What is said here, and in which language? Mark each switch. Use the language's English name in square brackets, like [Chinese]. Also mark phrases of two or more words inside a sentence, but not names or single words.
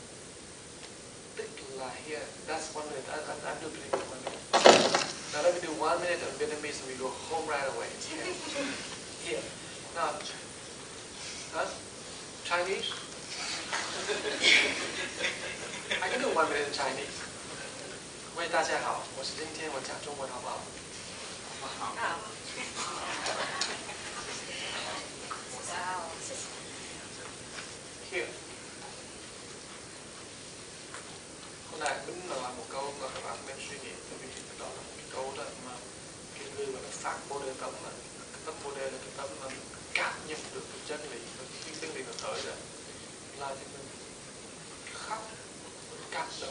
[English] Here, that's 1 minute. I'm doing 1 minute. Now let me do 1 minute of Vietnamese and we go home right away. Here. Now, Chinese? I can do 1 minute in Chinese. [Chinese] 喂，大家好，我是今天我讲中文好不好？好。Here. [Vietnamese] Hôm nay Bính nói một câu mà các bạn nên suy nghĩ, bởi vì đó là một cái câu đó mà cái người gọi là phản bồ đề tâm, mà cái tâm bồ đề là cái tâm mà cảm nhận được cái chân lý, và khi chân lý nó tới rồi là thì mình khóc, cảm động.